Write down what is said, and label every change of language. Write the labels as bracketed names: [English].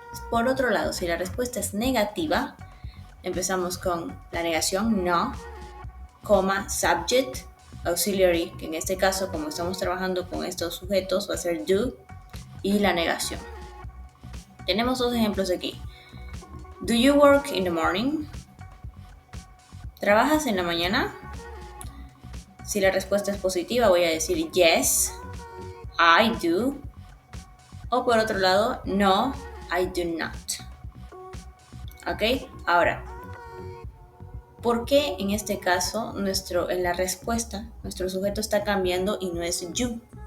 [Spanish] Por otro lado, si la respuesta es negativa, empezamos con la negación no, subject, auxiliary, que en este caso, como estamos trabajando con estos sujetos, va a ser do, y la negación. Tenemos dos ejemplos aquí. [English] Do you work in the morning? [Spanish] ¿Trabajas en la mañana? Si la respuesta es positiva, voy a decir [English] yes, I do. [Spanish] O por otro lado, no, [English] I do not. [Spanish] ¿Ok? Ahora, ¿por qué en este caso en la respuesta nuestro sujeto está cambiando y no es you?